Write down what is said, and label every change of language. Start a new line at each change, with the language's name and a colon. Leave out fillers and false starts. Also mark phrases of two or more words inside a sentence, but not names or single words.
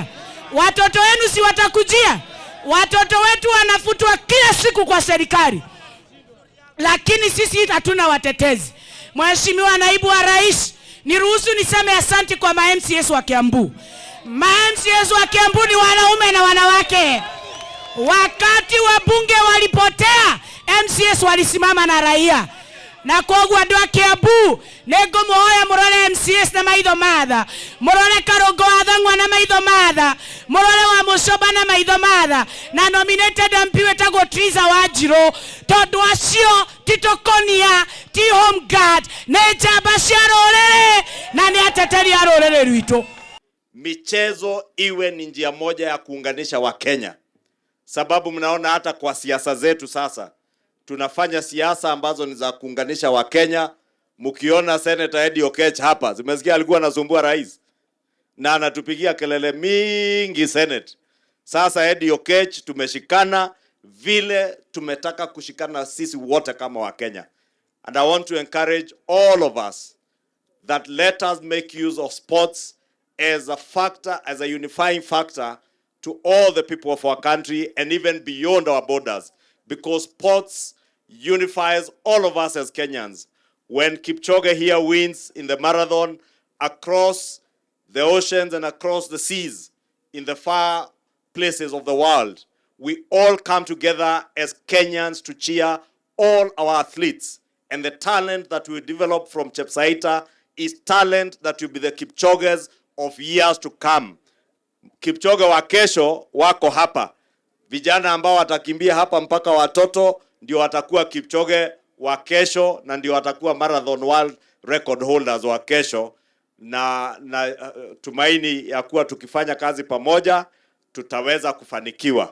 Swahili: Watoto wenu si watakujia? Watoto wetu wanafutwa kila siku kwa serikali, lakini sisi hatuna watetezi. Mheshimiwa Naibu wa Rais, niruhusu niseme asante kwa MCAs wa Kiambu. MCAs wa Kiambu ni wanaume na wanawake. Wakati wabunge walipotea, MCAs walisimama na raia.
Kikuyu: Na kwa andũ a Kiambu nego moya murore MCAs na maitho matha, murore Karongo wa Thang'wa na maitho matha, murore wa Mucoba na maitho matha, na
English: nominated MP
Kikuyu: wetagwo Triza Wanjiru, tondu acio titokonia ti
English: home guard
Kikuyu: ne njamba cia rũrĩrĩ na ni ateteri a rũrĩrĩ rwitũ.
Swahili: Michezo iwe ni njia moja ya kuunganisha Wakenya, sababu mnaona hata kwa siasa zetu sasa tunafanya siasa ambazo ni za kuunganisha Wakenya. Mkiona Senator Eddie Oketch hapa, zimesikia alikuwa anasumbua rais na anatupigia kelele mingi Senate. Sasa Eddie Oketch tumeshikana vile tumetaka kushikana sisi wote kama Wakenya.
English: And I want to encourage all of us that let us make use of sports as a factor, as a unifying factor to all the people of our country and even beyond our borders, because sports unifies all of us as Kenyans. When Kipchoge here wins in the marathon across the oceans and across the seas in the far places of the world, we all come together as Kenyans to cheer all our athletes. And the talent that we develop from Chepsaita is talent that will be the Kipchoges of years to come.
Swahili: Kipchoge wa kesho wako hapa. Vijana ambao watakimbia hapa mpaka watoto ndio watakuwa Kipchoge wa kesho na ndio watakuwa
English: marathon world record holders
Swahili: wa kesho, na tumaini ya kuwa tukifanya kazi pamoja tutaweza kufanikiwa.